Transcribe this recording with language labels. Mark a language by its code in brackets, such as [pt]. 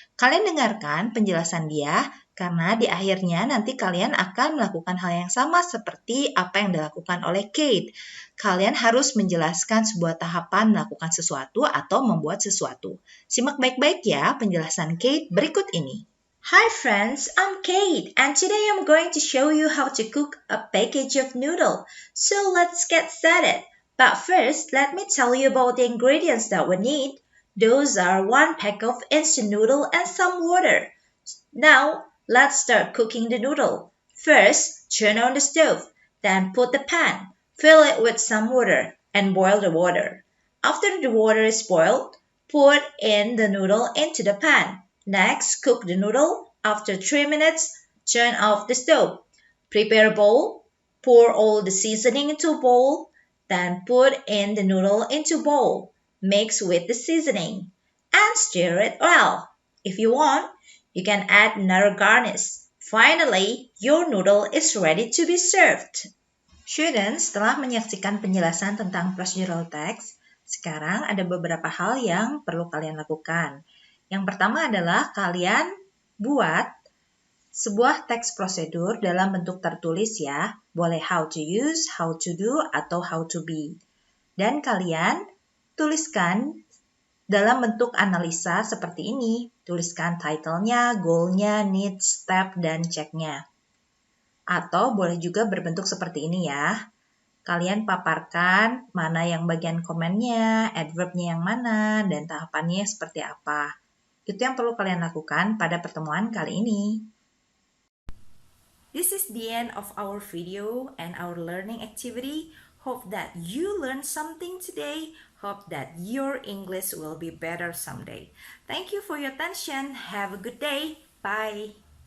[id] Kalian dengarkan penjelasan dia, karena di akhirnya nanti kalian akan melakukan hal yang sama seperti apa yang dilakukan oleh Kate. Kalian harus menjelaskan sebuah tahapan melakukan sesuatu atau membuat sesuatu. Simak baik-baik ya penjelasan Kate berikut ini. [en] Hi friends, I'm Kate and today I'm going to show you how to cook a package of noodle. So let's get started. But first, let me tell you about the ingredients that we need. Those are 1 pack of instant noodle and some water. Now, let's start cooking the noodle. First, turn on the stove, then put the pan, fill it with some water, and boil the water. After the water is boiled, put in the noodle into the pan. Next, cook the noodle. After 3 minutes, turn off the stove. Prepare a bowl, pour all the seasoning into a bowl, then put in the noodle into a bowl. Mix with the seasoning, and stir it well. If you want, you can add another garnish. Finally, your noodle is ready to be served. [id] Students, setelah menyaksikan penjelasan tentang procedural text, sekarang ada beberapa hal yang perlu kalian lakukan. Yang pertama adalah kalian buat Sebuah teks prosedur dalam bentuk tertulis ya, boleh [en] how to use, how to do, [id] atau how to be. Dan kalian tuliskan dalam bentuk analisa seperti ini. Tuliskan title-nya, goal-nya, needs, step, dan check-nya. Atau boleh juga berbentuk seperti ini ya. Kalian paparkan mana yang bagian komennya, adverb-nya yang mana, dan tahapannya seperti apa. Itu yang perlu kalian lakukan pada pertemuan kali ini. [en] This is the end of our video and our learning activity. Hope that you learned something today. Hope that your English will be better someday. Thank you for your attention. Have a good day. Bye.